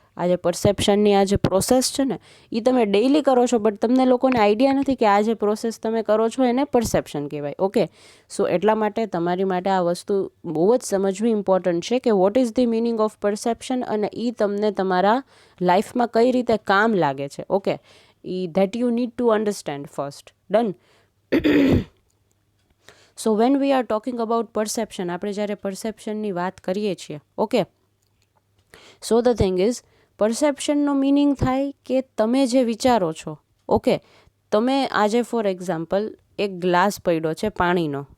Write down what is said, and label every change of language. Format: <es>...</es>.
<gu>આ જે પરસેપ્શનની આ જે પ્રોસેસ છે ને એ તમે ડેઇલી કરો છો, બટ તમને લોકોને આઈડિયા નથી કે આ જે પ્રોસેસ તમે કરો છો એને પરસેપ્શન કહેવાય. ઓકે, સો એટલા માટે તમારી માટે આ વસ્તુ બહુ જ સમજવી ઇમ્પોર્ટન્ટ છે કે</gu> <en>what is the meaning of perception,</en> <gu>અને એ તમને તમારા લાઈફમાં કઈ રીતે કામ લાગે છે.</gu> <en>Okay, that you need to understand first. Done. So when we are talking about perception,</en> <gu>આપણે જ્યારે પરસેપ્શનની વાત કરીએ છીએ, okay,</gu> <en>so the thing is,</en> <gu>પરસેપ્શનનો meaning થાય કે તમે જે વિચારો છો. ઓકે, તમે આજે ફોર એક્ઝામ્પલ એક ગ્લાસ પડ્યો છે પાણીનો.</gu>